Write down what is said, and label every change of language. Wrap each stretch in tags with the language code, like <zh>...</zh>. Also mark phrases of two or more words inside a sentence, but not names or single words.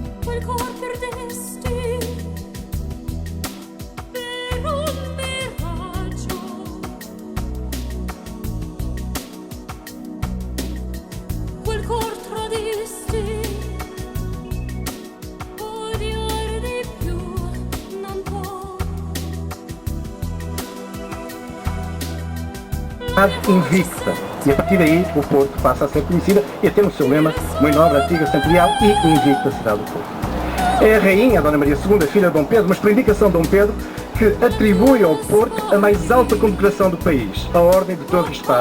<it>quel cor perdesti per un miraggio. Quel cor tradisti, odiare di più non può.</it> <pt>Invicta. E a partir daí o Porto passa a ser conhecida e a ter no seu lema uma nobre, antiga, semperial e invicta cidade do Porto. É a rainha, a Dona Maria II, filha de Dom Pedro, mas por indicação de Dom Pedro, que atribui ao Porto a mais alta condecoração do país, a Ordem de Torre e Espada.</pt>